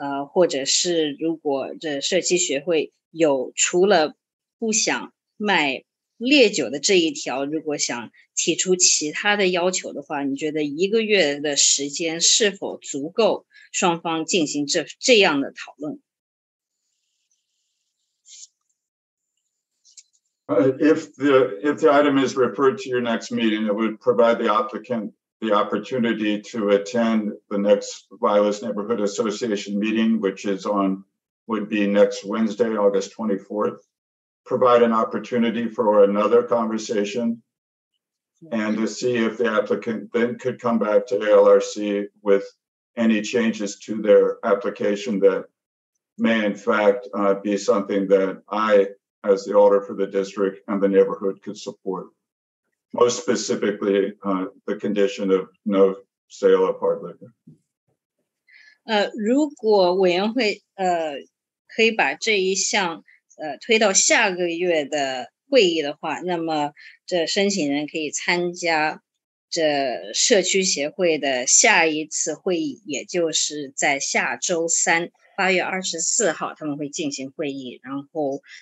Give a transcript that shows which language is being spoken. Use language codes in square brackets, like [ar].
[zh] 或者是如果这社区协会有除了不想卖烈酒的这一条，如果想提出其他的要求的话，你觉得1个月的时间是否足够双方进行这样的讨论？ [en] If the item is referred to your next meeting, it would provide the applicant the opportunity to attend the next Vilas Neighborhood Association meeting, which would be next Wednesday, August 24th. Provide an opportunity for another conversation, and to see if the applicant then could come back to ALRC with any changes to their application that may in fact be something that I, as the alder for the district and the neighborhood, could support. Most specifically, the condition of no sale of hard liquor. [zh] 如果委员会可以把这一项推到下个月的会议的话，那么这申请人可以参加这社区协会的下一次会议，也就是在下周3 8月24号他们会进行会议，然后